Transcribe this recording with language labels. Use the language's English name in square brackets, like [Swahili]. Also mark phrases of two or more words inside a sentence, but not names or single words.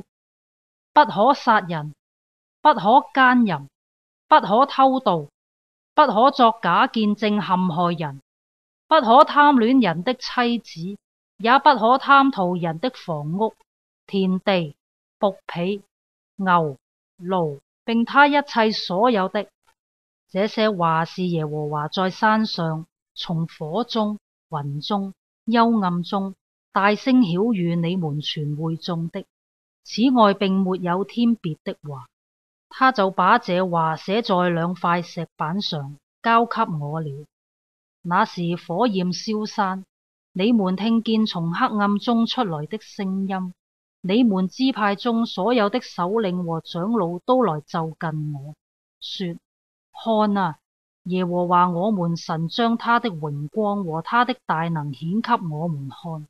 [Chinese] 不可殺人，不可奸淫，不可偷盜，不可作假見證陷害人，不可貪戀人的妻子，也不可貪圖人的房屋、田地、僕婢、牛、驢，並他一切所有的。這些話是耶和華在山上從火中、雲中、幽暗中大聲曉諭你們全會眾的。此外並沒有添別的話。他就把這話寫在2塊石板上，交給我了。那時火焰消散，你們聽見從黑暗中出來的聲音，你們支派中所有的首領和長老都來就近我，說：看啊，耶和華我們神將他的榮光和他的大能顯給我們看。